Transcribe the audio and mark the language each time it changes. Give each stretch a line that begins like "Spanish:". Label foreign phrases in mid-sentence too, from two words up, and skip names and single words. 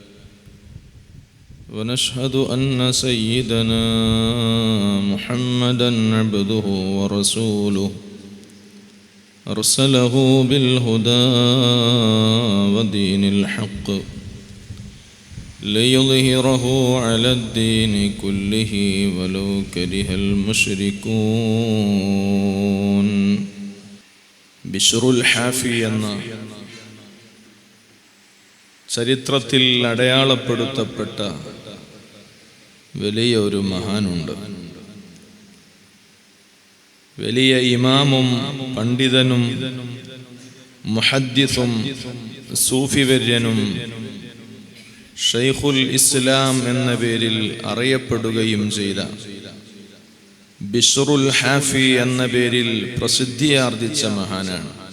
Arabic: ونشهد أن سيدنا محمدًا عبده ورسوله أرسله بالهدى ودين الحق ليظهره على الدين كله ولو كره المشركون.
Malayalam: ബിശ്റുൽ ഹാഫി എന്ന ചരിത്രത്തിൽ അടയാളപ്പെടുത്തപ്പെട്ട വലിയ ഒരു മഹാനുണ്ട്. വലിയ ഇമാമും പണ്ഡിതനും മുഹദ്ദിസും സൂഫിവര്യനും
Arabic: شيخ الإسلام
Malayalam: എന്ന പേരിൽ അറിയപ്പെടുകയും ചെയ്ത ബിശ്റുൽ ഹാഫി എന്ന പേരിൽ പ്രസിദ്ധിയാർജിച്ച മഹാനാണ്.